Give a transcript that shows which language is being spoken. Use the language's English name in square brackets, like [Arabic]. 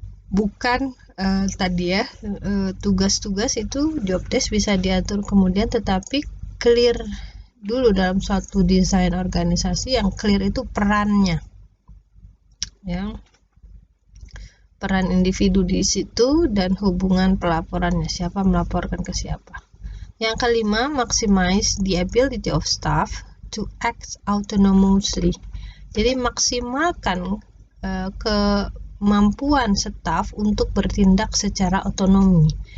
[Indonesian] Bukan tadi ya, tugas-tugas itu job desk bisa diatur kemudian, tetapi clear dulu dalam suatu desain organisasi. Yang clear itu perannya ya, peran individu di situ dan hubungan pelaporannya, siapa melaporkan ke siapa. Yang kelima, [English] maximize the ability of staff to act autonomously. [Indonesian] Jadi maksimalkan kemampuan staf untuk bertindak secara otonomi.